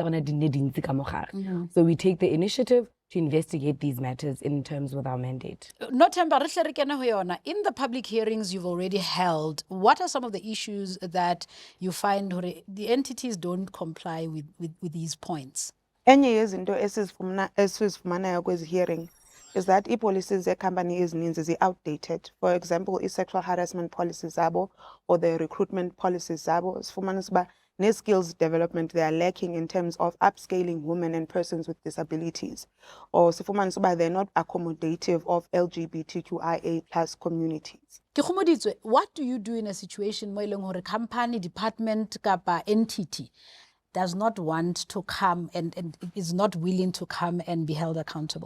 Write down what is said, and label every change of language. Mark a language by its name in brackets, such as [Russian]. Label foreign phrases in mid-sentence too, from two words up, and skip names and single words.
[English] So we take the initiative to investigate these matters in terms with our mandate. Nothemba, in the public hearings you've already held, what are some of the issues that you find the entities don't comply with these points? [Xhosa] Enye yezinto esizifumanayo kwezi [English] hearing is that policies company is outdated. For example, sexual harassment policies zabo or the recruitment policies [Xhosa] zabo sifumana [English] skills development they are lacking in terms of upscaling women and persons with disabilities. Or they're not accommodative of LGBTQIA+ communities. Kegomeditswe, what do you do in a situation where a company, department, kapa entity does not want to come and is not willing to come and be held accountable?